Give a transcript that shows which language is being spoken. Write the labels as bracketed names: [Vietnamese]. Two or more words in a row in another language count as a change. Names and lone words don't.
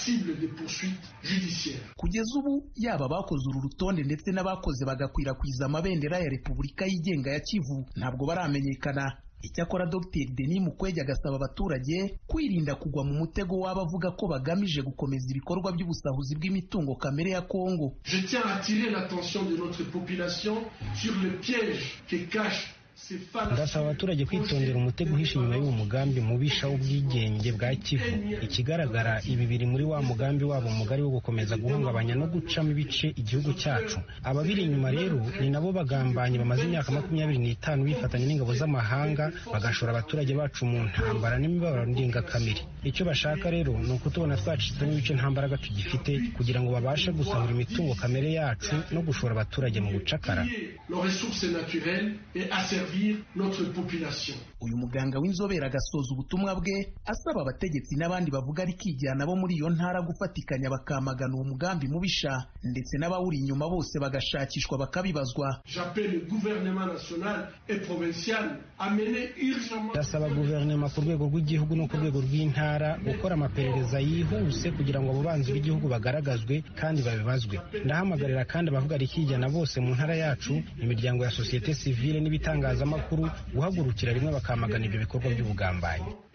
[Kinyarwanda] Kugeza ubu yaba bakoze uru rutonde ndetse n'abakoze bagakwirakwiza amabendera ya repubulika yigenga ya Kivu ntabwo baramenyekana. Icyakora Dr Denis Mukwege agasaba abaturage kwirinda kugwa mu mutego w'abavuga ko bagamije gukomeza ibikorwa by'ubusahuzi bw'imitungo kamere ya Kongo. [French] Je tiens à attirer l'attention de notre population sur le piège que cache. [Kinyarwanda] Ndasaba abaturage kwitondera umutego uhishe inyuma y'uwo mugambi mubisha w'ubwigenge bwa Kivu. Ikigaragara ibi biri muri wa mugambi wabo mugari wo gukomeza guhungabanya no gucamo ibice igihugu cyacu. Ababiri inyuma rero ni nabo bagambanye bamaze imyaka 25 bifatanya n'ingabo z'amahanga bagashora abaturage bacu mu ntambara n'imibabaro ndengakamere. Icyo bashaka rero ni ukutubona twacitsemo ibice nta mbaraga tugifite kugira ngo babashe gusahura imitungo kamere yacu no gushora abaturage mu bucakara. [French] Notre population. [Kinyarwanda] Uyu muganga w'inzobere agasoza ubutumwa bwe asaba abategetsi n'abandi bavuga ari kijyana bo muri iyo ntara gufatikanya bakamagana uwo mugambi mubisha, ndetse n'abawuri inyuma bose bagashakishwa bakabibazwa. [French] J'appelle le gouvernement national et provincial à mener urgemment. [Kinyarwanda] Ndasaba guverinoma ku rwego rw'igihugu no ku rwego rw'intara gukora amaperereza yihuse kugira ngo abo banzi b'igihugu bagaragazwe kandi babibazwe. Ndahamagarira kandi abavuga ari kijyana bose mu ntara yacu, imiryango ya [French] societe civile [Kinyarwanda] n'ibitangazamakuru guhagurukira rimwe bakamagana ibyo bikorwa by'ubugambanyi.